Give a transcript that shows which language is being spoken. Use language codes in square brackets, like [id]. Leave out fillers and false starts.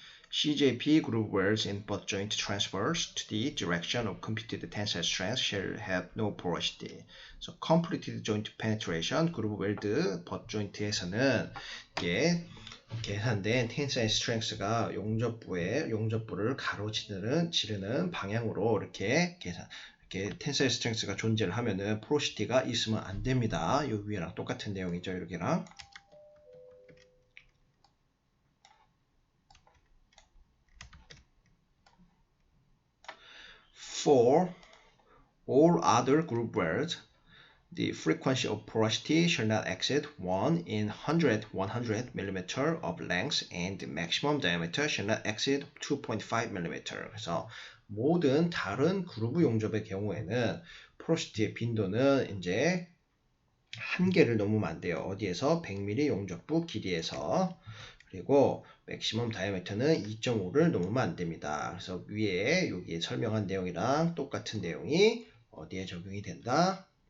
[en] CJP group welds in butt joint transverse to the direction of computed tensile strength shall have no porosity. So completed joint penetration group weld butt joint [ko] 에서는 이게 계산된 tensile strength가 용접부를 가로지르는 방향으로 이렇게 tensile strength가 존재를 하면은 porosity가 있으면 안 됩니다. 요 위에랑 똑같은 내용이죠. 여기랑. [en] For all other group welds, the frequency of porosity shall not exceed 1 in 100 mm of length and the maximum diameter shall not exceed 2.5mm. [ko] 그래서 모든 다른 그루브 용접의 경우에는 포로시티의 빈도는 이제 한계를 넘으면 안 돼요. 어디에서? 100mm 용접부 길이에서. 그리고 맥시멈 다이아미터는 2.5를 넘으면 안 됩니다. 그래서 위에 여기 설명한 내용이랑 똑같은 내용이 어디에 적용이 된다?